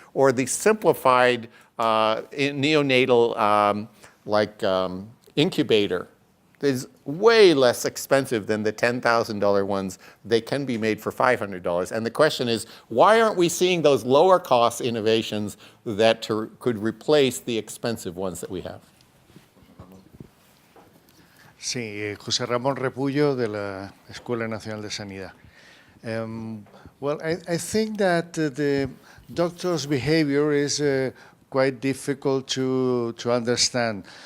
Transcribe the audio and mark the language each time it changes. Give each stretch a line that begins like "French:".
English: Or the simplified neonatal incubator is way less expensive than the $10,000 ones. They can be made for $500. And the question is, why aren't we seeing those lower cost innovations that could replace the expensive ones that we have?
Spanish: Sí, José Ramón Repullo, de la Escuela Nacional de Sanidad.
English: I think that the doctor's behavior is quite difficult to understand.